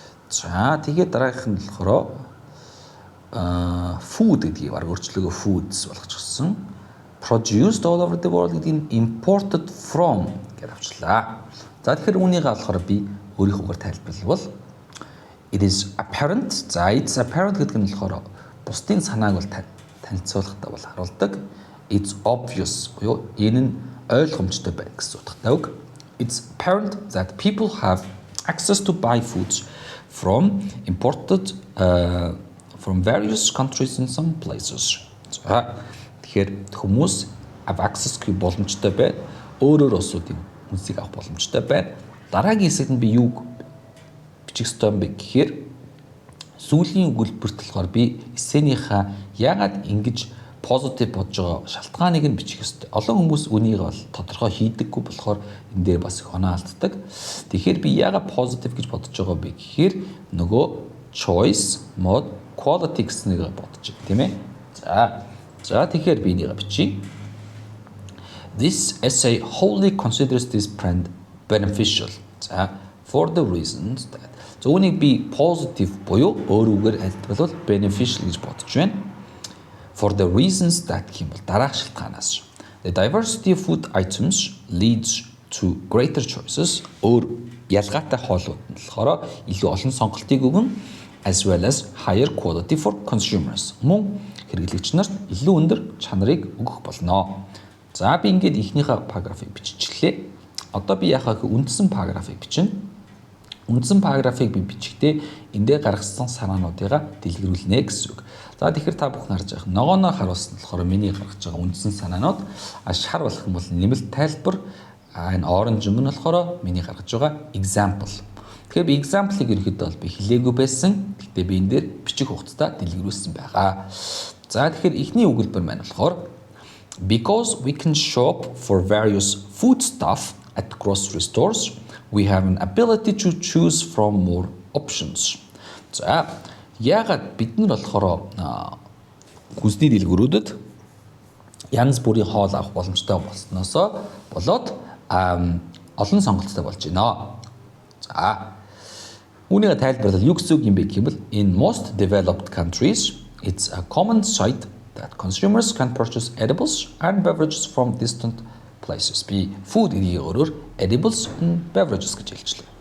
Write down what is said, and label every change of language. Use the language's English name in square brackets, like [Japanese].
[Mongolian] За тэгээд дараагийнх нь болохоор food гэдгийг баг өөрчлөгөө foods болгочихсон. [English] Produced all over the world [Mongolian] гэдгийг [English] imported from [Mongolian] гэж авчлаа. За тэгэхээр үүнийг болохоор би өөрийнхөөгээр тайлбарлавал [English] it is apparent. [Mongolian] За [English] it's apparent [Mongolian] гэдэг нь болохоор бусдын санааг бол танилцуулахдаа бол харуулдаг. [English] It's obvious [Mongolian] буюу энэ нь ойлгомжтой байна гэсэн утгатай үг. [English] It's apparent that people have access to buy foods from imported from various countries in some places. [Mongolian] За тэгэхээр хүмүүс access гэх боломжтой байна. Өөрөөр улсуудын үнсийг авах боломжтой байна. Дараагийн хэсэгт нь би юуг бичих ёстой юм бэ гэхээр сүүлийн өгүүлбэрт болохоор би эссенийхаа яагаад ингэж позитив бодож байгаа шалтгааныг нь бичих ёстой. Олон хүмүүс үнийг бол тодорхой хийдэггүй болохоор энэ дээр бас их оноо алддаг. Тэгэхээр би яагаад позитив гэж бодож байгаа бэ гэхээр нөгөө choice, mode, quality гэснийг бодож байна, тийм ээ. За тэгэхээр би энийг бичиж. [English] This essay wholly considers this brand beneficial. За for the reasons that. [Mongolian] За үүнийг би positive буюу өөрөөр хэлбэл beneficial гэж бодож байна. [English] For the reasons that [Mongolian] гэвэл дараах шалтгаанаас. [English] The diversity of food items leads to greater choices. [Mongolian] Өөр ялгаатай хоолууд нь болохоор илүү олон сонголтыг өгнө [English] as well as higher quality for consumers. [Mongolian] Мөн хэрэглэгч нарт илүү өндөр чанарыг өгөх болно. За би ингээд ихнийхээ параграфыг биччихлээ. Одоо би яхаа үндсэн параграфыг бичнэ. Үндсэн параграфыг би бичихдээ эндээ гаргасан санаануудыгаа дэлгэрүүлнэ гэсэн үг. За тэгэхээр та бүхэн харж байгаа ногооноо харуулсан болохоор миний гаргаж байгаа үндсэн санаанууд шар болох юм бол нэмэлт тайлбар энэ оранж юм нь болохоор миний гаргаж байгаа example. Тэгэхээр би example-ыг ерөөхдөө бол би хэлээгүй байсан. Гэхдээ би энэ дээр бичих хугацаа дэлгэрүүлсэн байгаа. [English] За тэгэхээр эхний өгүүлбэр маань болохоор because we can shop for various foodstuff at grocery stores, we have an ability to choose from more options. [Mongolian] За яагаад бид нар болохоор хүнсний дэлгүүрүүдэд янз бүрийн хоол авах боломжтой болсноосоо болоод олон сонголттой болж байна. За үүнийг тайлбарлал юу гэсэн үг юм бэ гэвэл [English] in most developed countries it's a common sight that consumers can purchase edibles and beverages from distant places. [Mongolian] Би food энийг өөрөөр [English] edibles and beverages [Mongolian] гэж хэлжлээ.